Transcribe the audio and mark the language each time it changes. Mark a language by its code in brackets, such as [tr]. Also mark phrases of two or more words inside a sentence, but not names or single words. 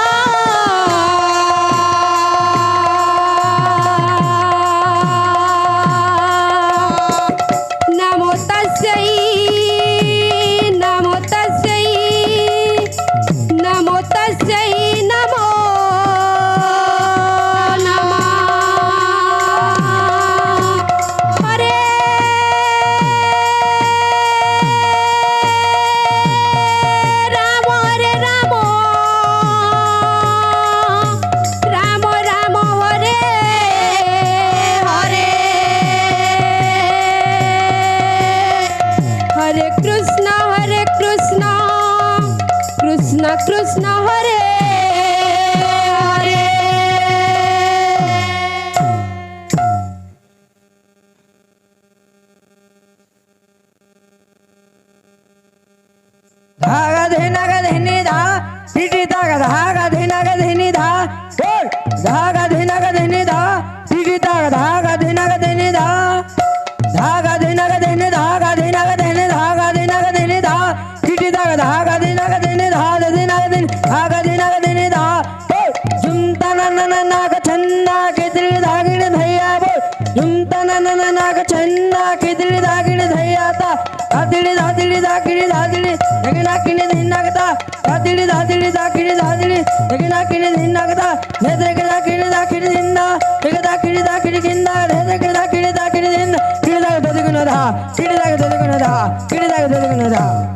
[sa] नमो तस्यै नमो तस्यै नमो तस्यै नमो नमः। हरे राम हरे राम राम राम हरे हरे। हरे कृष्ण कृष्ण कृष्ण हरे हरे। धागा धेना गा धेनी धा टिटी धागा धागा धेना गा धेनी धा बोल धागा धेना गा धेनी धा टिटी धागा धागा धेना गा धेनी धा धागा धेना गा धेनी धागा धेना गा धेनी धागा धेना गा धेनी धा टिटी धागा धागा धेना गा धेनी धा धेना गा धेनी धागा धेना गा धेनी धा बोल झुमता ना ना ना ना का छन्ना के दिल धागिण धैया बोल झुमता ना ना ना ना का छन्ना के दिल धागिण धैया ता धादिड़ी धादिड़ी धागिड़ी धादिड़ी दगिना किने धिन्नागता धादिड़ी धादिड़ी धागिड़ी धादिड़ी दगिना किने धिन्नागता धेदरे के धागिड़ी धागिड़ी धिन्ना दगदा किने धागिड़ी गिन्ना धेदरे के धागिड़ी धागिड़ी धिन्ना किने धाग ददिगुना धा किने धाग ददिगुना धा किने धाग ददिगुना धा।